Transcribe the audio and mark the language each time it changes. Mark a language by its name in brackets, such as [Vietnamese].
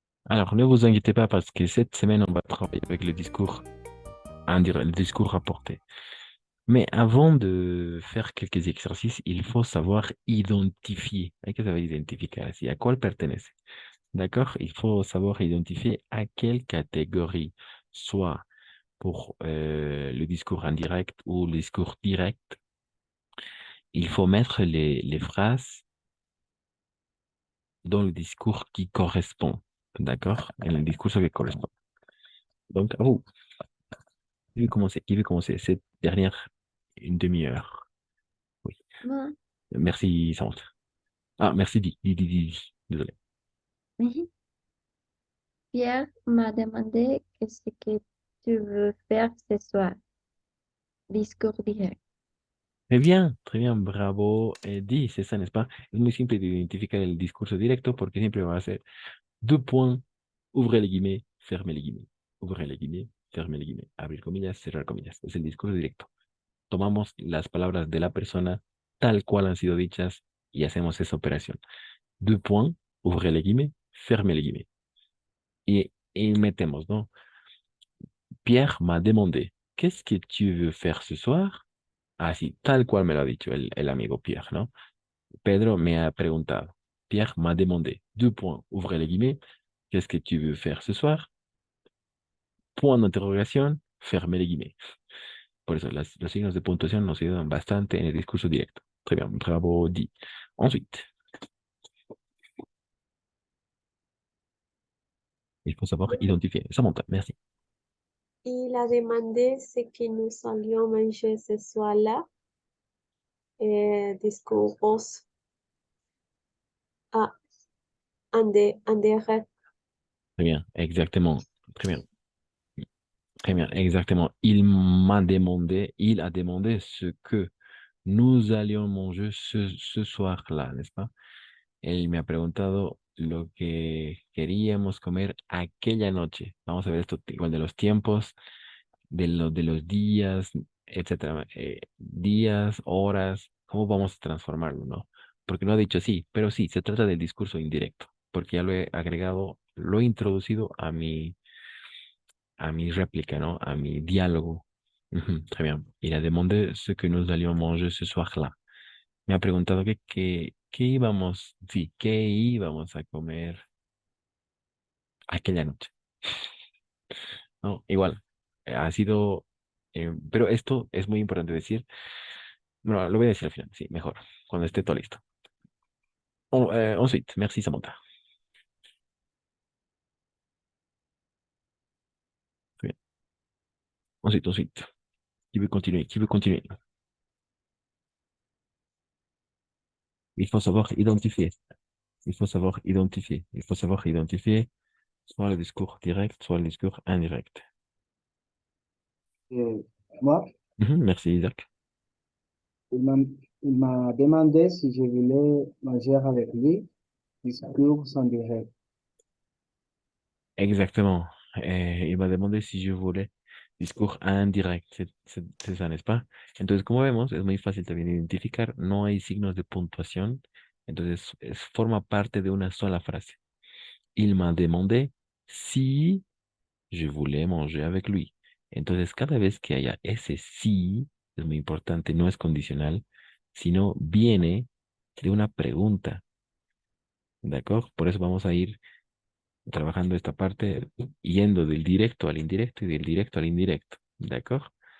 [French] Alors, ne vous inquiétez pas parce que cette semaine, on va travailler avec le discours indirect, le discours rapporté. Mais avant de faire quelques exercices, il faut savoir identifier. [Spanish] Hay que saber identificar así, a cuál pertenece. [French] D'accord? Il faut savoir identifier à quelle catégorie, soit pour le discours indirect ou le discours direct. Il faut mettre les phrases dans le discours qui correspond. D'accord? [Spanish] En el discurso que correspond. [French] Donc, à vous. Qui veut commencer? Qui veut commencer? Cette dernière, une demi-heure. Oui. Moi, Merci, Samantha. Ah, merci, Di. Désolé. mhm. Pierre m'a demandé qu'est-ce que tu veux faire ce soir. Discours direct. Très bien, bravo. Di, c'est ça, n'est-ce pas? [Spanish] Es muy simple de identificar el discurso directo porque siempre va a ser [French] deux points, ouvrez les guillemets, fermez les guillemets. Ouvrez les guillemets, fermez les guillemets. [Spanish] Abrir comillas, cerrar comillas. Es el discurso directo. Tomamos las palabras de la persona tal cual han sido dichas y hacemos esa operación. [French] Deux points, ouvrez les guillemets, fermez les guillemets. [Spanish] Y metemos, ¿no? [French] Pierre m'a demandé, qu'est-ce que tu veux faire ce soir? [Spanish] Así, tal cual me lo ha dicho el amigo Pierre, ¿no? Pedro me ha preguntado. [French] Pierre m'a demandé. Deux points, ouvrez les guillemets. Qu'est-ce que tu veux faire ce soir? Point d'interrogación, fermez les guillemets. [Spanish] Por eso, los signos de puntuación nos ayudan bastante en el discurso directo. [French] Très bien, bravo, Di. Ensuite, il faut savoir identifier. Samantha, merci. Il a demandé ce que nous allions manger ce soir-là. Discours ah, en direct. Très bien, exactement. Très bien. Très bien, exactement. Il a demandé ce que nous allions manger ce soir-là, ¿n'est-ce pas? [Spanish] Él me ha preguntado lo que queríamos comer aquella noche. Vamos a ver esto igual de los tiempos, de los días, etcétera. Días, horas, ¿cómo vamos a transformarlo, no? Porque no ha dicho sí, pero sí, se trata del discurso indirecto, porque ya lo he agregado, lo he introducido a mi réplica, ¿no? A mi diálogo. Ujú, [French] très bien. Il a demandé ce que nous allions manger ce soir-là. [Spanish] Me ha preguntado qué íbamos, sí, qué íbamos a comer aquella noche. No, igual, ha sido, pero esto es muy importante decir. No, lo voy a decir al final, sí, mejor, cuando esté todo listo. [French] Ensuite, merci Samantha. Très bien. Ensuite. Qui veut continuer? Qui veut continuer? Il faut savoir identifier. Il faut savoir identifier. Il faut savoir identifier soit le discours direct, soit le discours indirect. Euh, Moi, Merci Isaac. il m'a il m'a demandé si je voulais manger avec lui, discours en direct. Exactement. Il m'a demandé si je voulais discours indirect. C'est ça, n'est-ce pas? [Spanish] Entonces, como vemos, es muy fácil también identificar. No hay signos de puntuación. Entonces, forma parte de una sola frase. [French] Il m'a demandé si je voulais manger avec lui. [Spanish] Entonces, cada vez que haya ese sí, es muy importante, no es condicional, sino viene de una pregunta. ¿De acuerdo? Por eso vamos a ir trabajando esta parte, yendo del directo al indirecto y del directo al indirecto. ¿D'accord?